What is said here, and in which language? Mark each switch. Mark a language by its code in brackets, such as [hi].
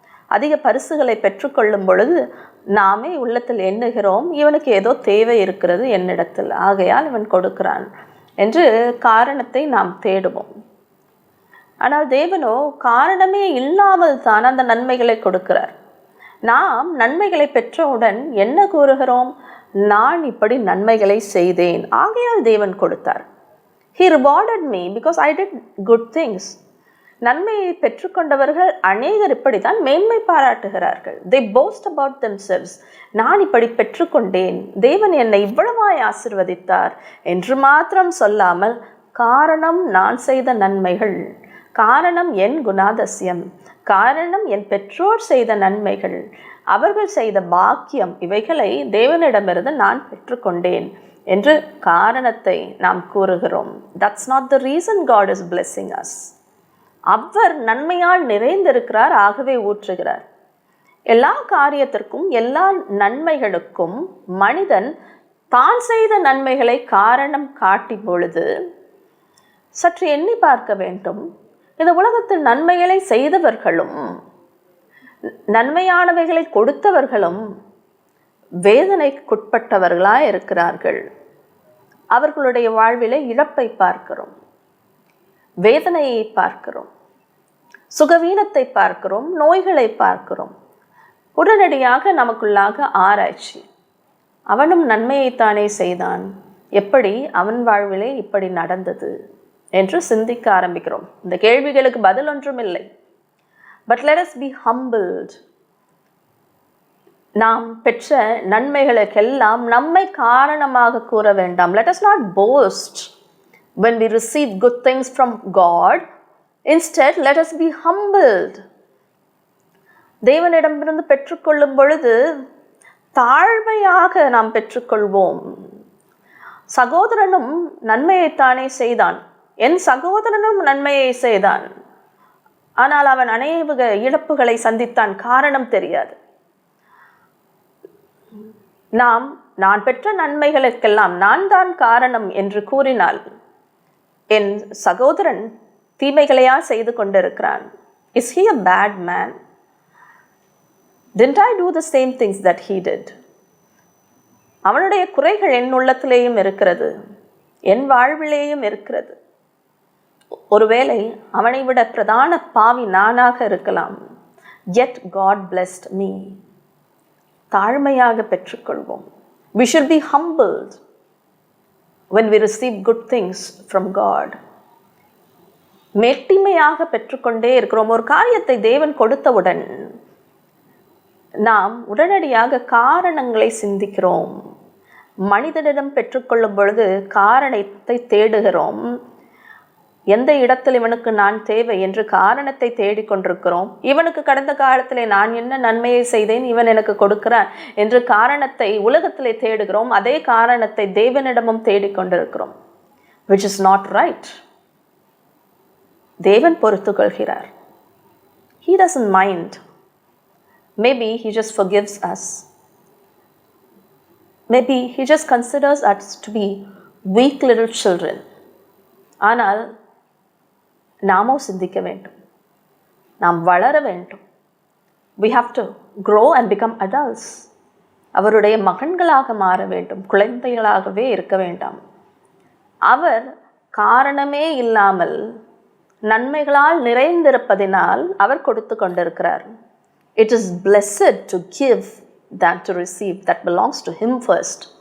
[ta] அதிக பரிசுகளை பெற்றுக்கொள்ளும் பொழுது நாமே உள்ளத்தில் எண்ணுகிறோம், இவனுக்கு ஏதோ தேவை இருக்கிறது என்னிடத்தில், ஆகையால் இவன் கொடுக்கிறான் என்று காரணத்தை நாம் தேடுவோம். ஆனால் தேவனோ காரணமே இல்லாமல் தான் அந்த நன்மைகளை கொடுக்கிறார். நாம் நன்மைகளை பெற்றவுடன் என்ன கூறுகிறோம்? நான் இப்படி நன்மைகளை செய்தேன், ஆகையால் தேவன் கொடுத்தார். [en] He rewarded me because I did good things. [ta] நன்மையை பெற்றுக்கொண்டவர்கள் அநேகர் இப்படித்தான் மேன்மை பாராட்டுகிறார்கள். [en] They boast about themselves. [ta] நான் இப்படி பெற்றுக்கொண்டேன், தேவன் என்னை இவ்வளவாய் ஆசீர்வதித்தார் என்று மாத்திரம் சொல்லாமல், காரணம் நான் செய்த நன்மைகள், காரணம் என் குணாதிசயம், காரணம் என் பெற்றோர் செய்த நன்மைகள், அவர்கள் செய்த பாக்கியம், இவைகளை தேவனிடமிருந்து நான் பெற்றுக்கொண்டேன் என்று காரணத்தை நாம் கூறுகிறோம். [en] That's not the reason God is blessing us. [ta] அவர் நன்மையால் நிறைந்திருக்கிறார், ஆகவே ஊற்றுகிறார். எல்லா காரியத்திற்கும் எல்லா நன்மைகளுக்கும் மனிதன் தான் செய்த நன்மைகளை காரணம் காட்டும் பொழுது சற்று எண்ணி பார்க்க வேண்டும். இந்த உலகத்தில் நன்மைகளை செய்தவர்களும் நன்மையானவைகளை கொடுத்தவர்களும் வேதனைக்குட்பட்டவர்களாய் இருக்கிறார்கள். அவர்களுடைய வாழ்விலே இழப்பை பார்க்கிறோம், வேதனையை பார்க்கிறோம், சுகவீனத்தை பார்க்கிறோம், நோய்களை பார்க்கிறோம். உடனடியாக நமக்குள்ளாக ஆராய்ச்சி, அவனும் நன்மையைத்தானே செய்தான், எப்படி அவன் வாழ்விலே இப்படி நடந்தது என்று சிந்திக்க ஆரம்பிக்கிறோம். இந்த கேள்விகளுக்கு பதில் ஒன்றும் இல்லை. But [en] let us be humbled. [ta] நாம் பெற்ற நன்மைகளுக்கெல்லாம் நம்மை காரணமாக கூற வேண்டாம். [en] Let us not boast when we receive good things from God. Instead, let us be humbled. [ta] தேவனிடமிருந்து பெற்றுக்கொள்ளும் பொழுது தாழ்மையாக நாம் பெற்றுக்கொள்வோம். சகோதரனும் நன்மையைத்தானே செய்தான், என் சகோதரனும் நன்மையை செய்தான், ஆனால் அவன் அநேக இழப்புகளை சந்தித்தான், காரணம் தெரியாது. நான் பெற்ற நன்மைகளுக்கெல்லாம் நான் தான் காரணம் என்று கூறினால், என் சகோதரன் தீமைகளையா செய்து கொண்டிருக்கிறான்? [en] Is he a bad man? Didn't I do the same things that he did? [ta] அவனுடைய குறைகள் என் உள்ளத்திலேயும் இருக்கிறது, என் வாழ்விலேயும் இருக்கிறது. ஒருவேளை அவனை விட பிரதான பாவி நானாக இருக்கலாம். [en] Yet God blessed me. [ta] தாழ்மையாக பெற்றுக்கொள்வோம். [en] We should be humbled when we receive good things from God. [ta] மேட்டிமையாக பெற்றுக்கொண்டே இருக்கிறோம். ஒரு காரியத்தை தேவன் கொடுத்தவுடன் நாம் உடனடியாக காரணங்களை சிந்திக்கிறோம். மனிதனிடம் பெற்றுக்கொள்ளும் பொழுது காரணத்தை தேடுகிறோம். எந்த இடத்தில் இவனுக்கு நான் தேவை என்று காரணத்தை தேடிக்கொண்டிருக்கிறோம். இவனுக்கு கடந்த காலத்திலே நான் என்ன நன்மையை செய்தேன், இவன் எனக்கு கொடுக்கிறான் என்று காரணத்தை உலகத்திலே தேடுகிறோம். அதே காரணத்தை தேவனிடமும் தேடிக்கொண்டிருக்கிறோம். [en] which is not right. [ta] தேவன் பொறுத்து கொள்கிறார். [en] He doesn't mind. Maybe he just forgives us. Maybe he just considers us to be weak little children. [ta] ஆனால் நாமோ சிந்திக்க வேண்டும், நாம் வளர வேண்டும். [en] We have to grow and become adults. [ta] அவருடைய மகன்களாக மாற வேண்டும், குழந்தைகளாகவே இருக்க வேண்டாம். அவர் காரணமே இல்லாமல் நன்மைகளால் நிறைந்திருப்பதினால் அவர் கொடுத்து கொண்டிருக்கிறார். [en] It is blessed to give than to receive. That belongs to him first.